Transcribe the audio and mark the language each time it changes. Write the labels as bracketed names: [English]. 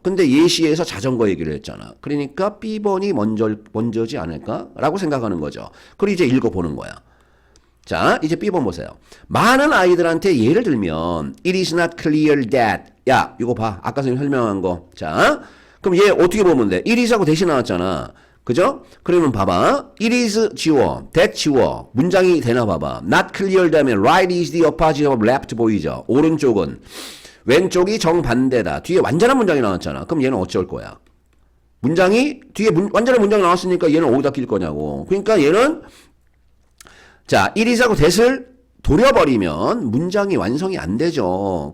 [Korean] 근데 예시에서 자전거 얘기를 했잖아. 그러니까 B번이 먼저지 않을까? 라고 생각하는 거죠. 그리고 이제 읽어보는 거야. 자, 이제 B번 보세요. 많은 아이들한테 예를 들면 [English] It is not clear that [Korean] 야, 이거 봐. 아까 선생님 설명한 거. 자, 그럼 얘 어떻게 보면 돼? It is하고 대신 나왔잖아. 그죠? 그러면 봐봐. It is 지워. that 지워. 문장이 되나 봐봐. [English] Not clear [Korean] 되면 [English] right is the opposite of left [Korean] 보이죠? 오른쪽은 왼쪽이 정반대다. 뒤에 완전한 문장이 나왔잖아. 그럼 얘는 어쩔 거야? 문장이 뒤에 완전한 문장이 나왔으니까 얘는 어디다 낄 거냐고. 그러니까 얘는 자, it is하고 that을 돌려버리면 문장이 완성이 안 되죠.